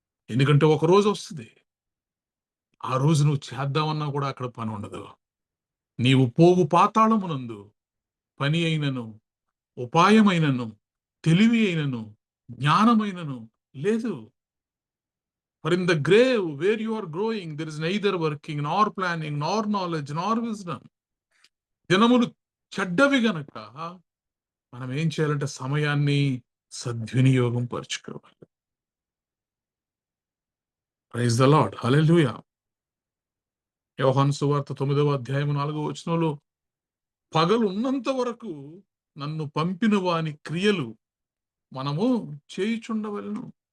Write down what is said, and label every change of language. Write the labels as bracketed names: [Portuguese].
[Telugu] ఎందుకంటే ఒక రోజు వస్తుంది, ఆ రోజు నువ్వు చేద్దామన్నా కూడా అక్కడ పని ఉండదు. నీవు పోవు పాతాళమునందు పని అయినను, ఉపాయమైనను, తెలివి అయినను, జ్ఞానమైనను లేదు. [English] For in the grave where you are growing, there is neither working, nor planning, nor knowledge, nor wisdom. [Telugu] దినములు చెడ్డవి గనక మనం ఏం చేయాలంటే సమయాన్ని సద్వినియోగం పరుచుకోవాలి. [English] praise the lord, [Telugu] హల్లెలూయా. యోహాను సువార్త 9వ అధ్యాయం 4వ వచనంలో, పగలు ఉన్నంత వరకు నన్ను పంపిన వాని క్రియలు మనము చేయుచుండవలెను.